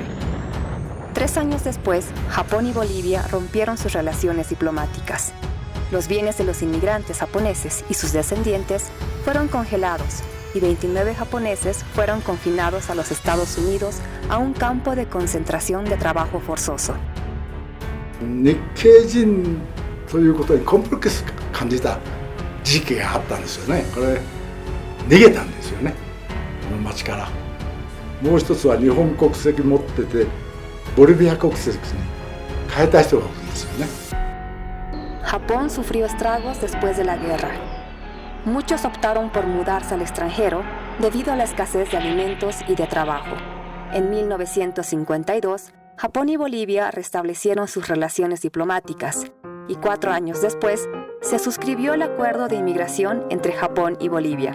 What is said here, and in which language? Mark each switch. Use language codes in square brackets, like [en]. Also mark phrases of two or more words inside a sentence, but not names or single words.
[es] 3 años después, Japón y Bolivia rompieron sus relaciones diplomáticas. Los bienes de los inmigrantes japoneses y sus descendientes fueron congelados y 29 japoneses fueron confinados a los Estados Unidos a un campo de concentración de trabajo forzoso. [ja] 日系人ということにコンプレックス感じた時期があったんですよね。これ逃げたんですよね、この町から。もう一つは日本国籍持っててボリビア国籍に変えた人がいるんですよね。 [es] Japón sufrió estragos después de la guerra. Muchos optaron por mudarse al extranjero debido a la escasez de alimentos y de trabajo. En 1952, Japón y Bolivia restablecieron sus relaciones diplomáticas y 4 años después se suscribió el acuerdo de inmigración entre Japón y Bolivia.